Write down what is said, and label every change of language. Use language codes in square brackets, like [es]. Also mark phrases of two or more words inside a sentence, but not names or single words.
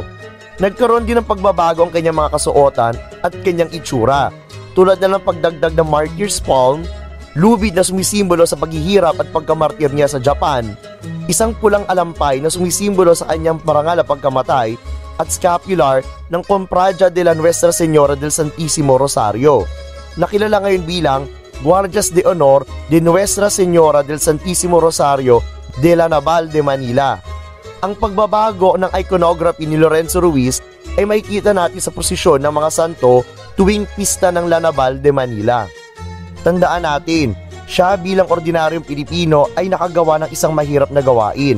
[tl] Nagkaroon din ng pagbabago ang kanyang mga kasuotan at kanyang itsura, tulad na ng pagdagdag ng [en] martyr's palm, [tl] lubid na sumisimbolo sa paghihirap at pagkamartir niya sa Japan, isang pulang alampay na sumisimbolo sa kanyang marangal na pagkamatay, at scapular ng Cofradia de la Nuestra Señora del Santísimo Rosario, nakilala ngayon bilang Guardias de Honor de Nuestra Señora del Santísimo Rosario de la Naval de Manila. Ang pagbabago ng iconography ni Lorenzo Ruiz ay makikita natin sa posisyon ng mga santo tuwing pista ng La Naval de Manila. Tandaan natin, siya bilang ordinaryong Pilipino ay nakagawa ng isang mahirap na gawain.